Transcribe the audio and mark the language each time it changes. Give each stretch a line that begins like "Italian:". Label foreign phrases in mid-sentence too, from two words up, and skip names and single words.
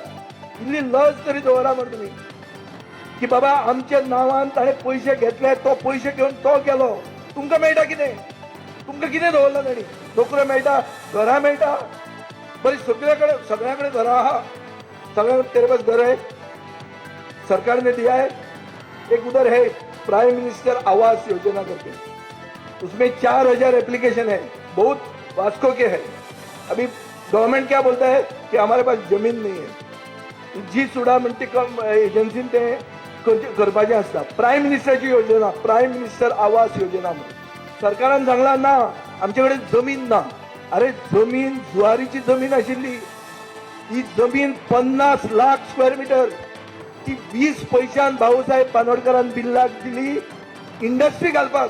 Konkani: इल्ली लज तरी दवरा म्हण तुमी की बाबा आमच्या नांवान ताणें पयशे घेतले, तो पयशे घेवन तो गेलो. तुमकां मेळटा कितें? तुमकां कितें दवरला ताणी? नोकऱ्यो मेळटा, घरां मेळटा, बरी सगळ्या कडेन घरां आहा, सगळ्या
Hindi: तेरे पास घर है, सरकार ने दिया है. एक उधर है प्राइम मिनिस्टर आवास योजना करके, उसमें 4000 एप्लीकेशन है, बहुत वास्को के है. अभी गवर्नमेंट क्या बोलता है कि हमारे पास जमीन नहीं है.
Konkani: जी सुडा म्हणटी एजन्सीन ते करपाचें आसता. प्रायम मिनिस्टराची योजना, प्रायम मिनिस्टर आवास योजना म्हणून सरकारान सांगला ना आमचे कडेन जमीन ना. अरे जमीन जुवारीची जमीन आशिल्ली, ही जमीन 50 लाख
English: square meter,
Konkani: ती 20 पैशान भाऊसाहेब बांदोडकरान बिल्लाक दिली इंडस्ट्री घालपाक.